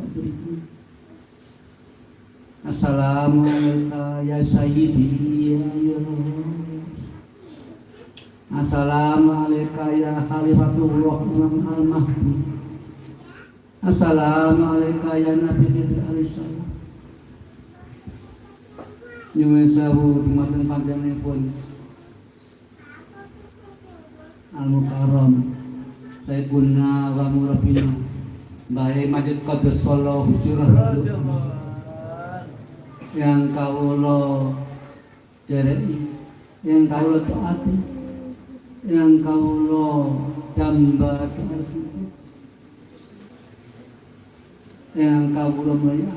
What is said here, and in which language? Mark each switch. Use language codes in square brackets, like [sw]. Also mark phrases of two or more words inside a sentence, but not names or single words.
[ar] السلام عليك يا سيدي يا رسول الله. السلام عليك يا خليفة الله إمام المهدي. السلام عليك يا نبي عليه السلام. [jv] Nyuwun sewu dumateng panjenenganipun Al-Mukarram [ar] سيدنا ومربينا [jv] Bae Majid [ar] قدس صلى الله سره [jv] yang kawula dereki, yang kawula taati, yang kawula jamba yang kawula mulyakaken.